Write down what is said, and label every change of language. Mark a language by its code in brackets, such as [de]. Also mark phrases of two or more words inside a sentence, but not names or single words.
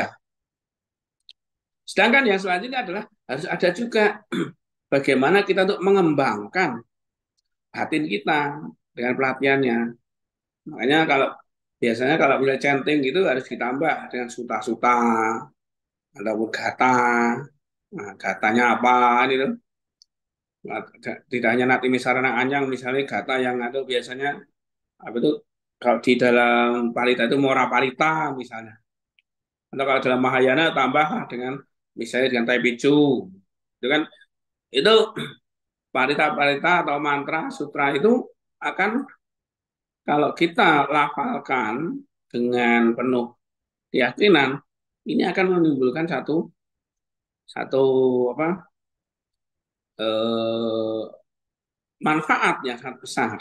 [id] Sedangkan yang selanjutnya adalah harus ada juga bagaimana kita untuk mengembangkan batin kita dengan pelatihannya. Makanya kalau biasanya kalau mulai chanting gitu harus ditambah dengan suta-suta ataupun gata. Nah, gatanya apa itu? Nah, tidak hanya [pi] nati misarana anyang [id] misalnya gata yang ada biasanya apa itu kalau di dalam parita itu mora parita misalnya. Atau kalau dalam Mahayana tambah dengan misalnya dengan Taipicu. Itu kan itu parita-parita atau mantra sutra itu akan kalau kita lafalkan dengan penuh keyakinan ini akan menimbulkan satu satu apa eh, manfaat yang sangat besar.